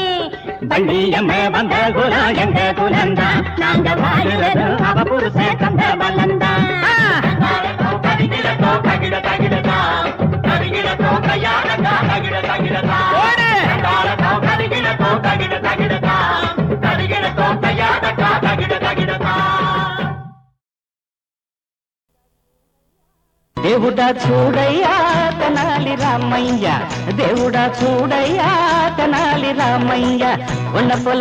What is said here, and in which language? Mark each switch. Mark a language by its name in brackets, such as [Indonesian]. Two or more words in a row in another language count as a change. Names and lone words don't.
[Tamil] வள்ளியம்ம வந்த குலம் எங்க குலந்தான் நாங்க வாழுறதும் அவ புருஷன் தந்த பலந்தான் தகிடத்தோ தகிட தகிடத்தா தகிடத்தோ தையாடத்தா தகிட தகிடத்தா தந்தாரத்தோ தகிடத்தோ தகிட தகிடத்தா தகிடத்தோ தையாடத்தா தகிட தகிடத்தா [Telugu] దేవుడా చూడయ్యా తెనాలి రామయ్య దేవుడా చూడయ్యా తెనాలి రామయ్య [Tamil] ஒன்ன போல